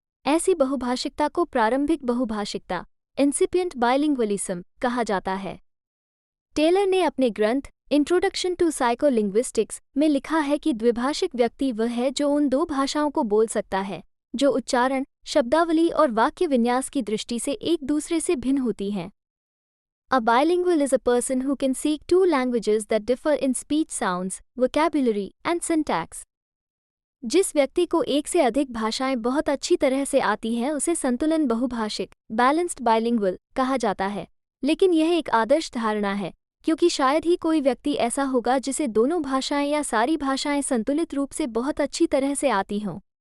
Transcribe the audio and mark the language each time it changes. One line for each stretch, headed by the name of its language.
Hindi: ऐसी बहुभाषिकता को प्रारंभिक बहुभाषिकता, इंसिपिएंट बाइलिंग्वलिज्म, कहा जाता है। टेलर ने अपने ग्रंथ इंट्रोडक्शन टू साइकोलिंग्विस्टिक्स में लिखा है कि द्विभाषिक व्यक्ति वह है जो उन 2 भाषाओं को बोल सकता है जो उच्चारण, शब्दावली और वाक्य विन्यास की दृष्टि से एक दूसरे से भिन्न होती हैं।
English: A bilingual is a person who can speak two languages that differ in speech sounds, vocabulary, and syntax.
Hindi: जिस व्यक्ति को एक से अधिक भाषाएं बहुत अच्छी तरह से आती हैं उसे संतुलन बहुभाषिक, बैलेंस्ड बाइलिंगुअल कहा जाता है। लेकिन यह एक आदर्श धारणा है, क्योंकि शायद ही कोई व्यक्ति ऐसा होगा जिसे दोनों भाषाएं या सारी भाषाएं संतुलित रूप से बहुत अच्छी तरह से आती हों।